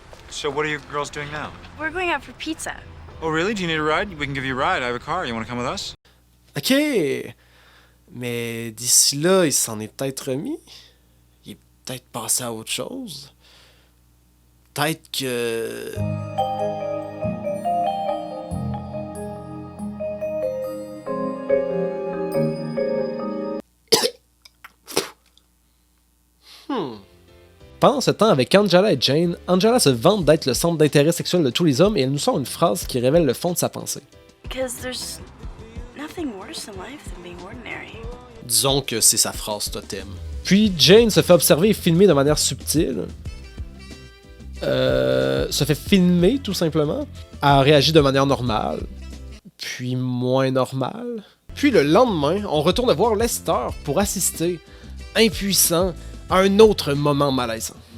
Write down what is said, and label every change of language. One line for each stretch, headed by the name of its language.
English: So what are you girls doing now? We're going out for pizza. Oh, really? Do you need a ride? We can give you a ride. I have a car. You want to come with us?
French: Ok, mais d'ici là, il s'en est peut-être remis. Il est peut-être passé à autre chose. Peut-être que... Pendant ce temps, avec Angela et Jane, Angela se vante d'être le centre d'intérêt sexuel de tous les hommes et elle nous sort une phrase qui révèle le fond de sa pensée.
English: Because there's nothing worse in life than being ordinary.
French: Disons que c'est sa phrase totem. Puis Jane se fait observer et filmer de manière subtile. Se fait filmer tout simplement. Elle réagit de manière normale. Puis moins normale. Puis le lendemain, on retourne voir Lester pour assister, impuissant, à un autre moment malaisant.